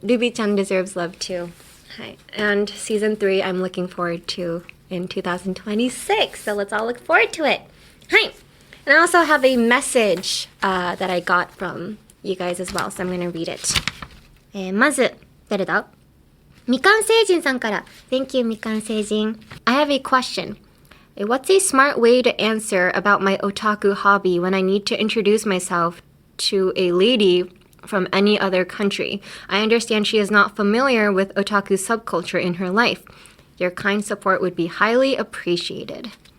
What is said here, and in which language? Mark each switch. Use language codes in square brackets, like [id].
[en] Ruby-chan deserves love too. Hi. And season 3 I'm looking forward to in 2026. So let's all look forward to it. Hi. And I also have a message that I got from you guys as well. So I'm going to read it. [ja] まず誰だ? みかん星人さんから [en] Thank you, [ja] みかん星人. [en] I have a question. What's a smart way to answer about my otaku hobby when I need to introduce myself to a lady from any other country? I understand she is not familiar with otaku subculture in her life. Your kind support would be highly appreciated.